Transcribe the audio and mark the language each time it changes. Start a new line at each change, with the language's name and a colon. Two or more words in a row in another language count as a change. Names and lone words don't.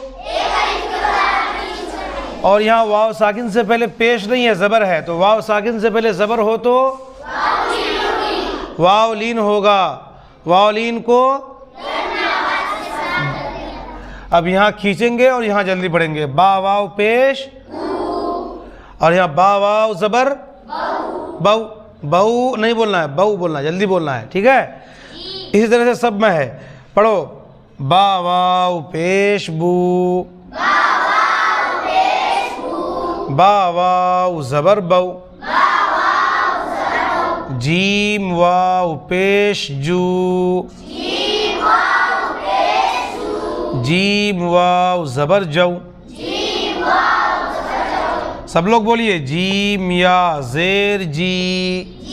Urdu: اور یہاں واو ساکن سے پہلے پیش نہیں ہے، زبر ہے، تو واو ساکن سے پہلے زبر ہو تو واو لین ہوگا، واو لین کو اب یہاں کھینچیں گے اور یہاں جلدی پڑھیں گے، با واو پیش، اور یہاں با واو زبر بو، بو نہیں بولنا ہے، بو بولنا ہے، جلدی بولنا ہے، ٹھیک ہے؟ اسی طرح سے سب میں ہے، پڑھو با واو پیش بو، با واو زبر بو، جیم واو پیش جو، جیم واو زبر جو، سب لوگ بولیے جیم یا زیر جی،